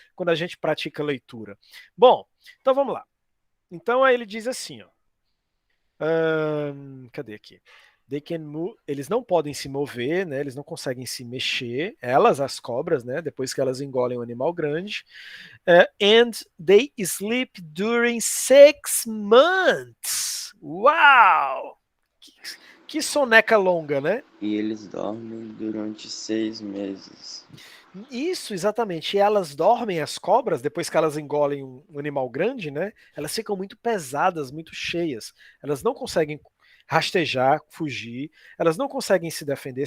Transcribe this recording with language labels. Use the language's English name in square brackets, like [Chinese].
[Portuguese] Quando a gente pratica leitura. Bom, então vamos lá. Então aí ele diz assim, ó. Cadê aqui? [English] They can move, [Portuguese] eles não podem se mover, né? Eles não conseguem se mexer. Elas, as cobras, né? Depois que elas engolem um animal grande. [English] And they sleep during 6 months. [Portuguese] Uau! Que soneca longa, né? E eles dormem durante 6 meses. Isso, exatamente. E elas dormem, as cobras, depois que elas engolem um animal grande, né? Elas ficam muito pesadas, muito cheias. Elas não conseguem rastejar, fugir, elas não conseguem se defender.